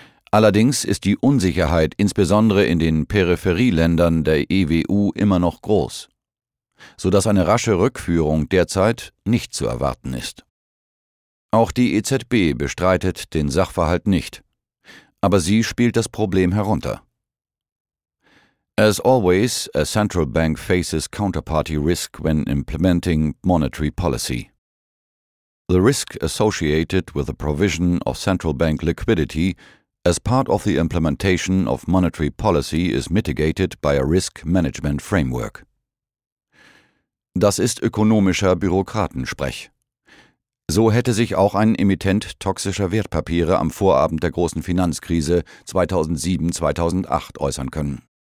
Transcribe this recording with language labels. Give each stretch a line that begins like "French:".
German: Allerdings ist die Unsicherheit insbesondere in den Peripherieländern der EWU immer noch groß, sodass eine rasche Rückführung derzeit nicht zu erwarten ist. Auch die EZB bestreitet den Sachverhalt nicht, aber sie spielt das Problem herunter.
English: As always, a central bank faces counterparty risk when implementing monetary policy. The risk associated with the provision of central bank liquidity as part of the implementation of monetary policy is mitigated by a risk management framework.
German: Das ist ökonomischer Bürokratensprech. So hätte sich auch ein Emittent toxischer Wertpapiere am Vorabend der großen Finanzkrise 2007-2008 äußern können.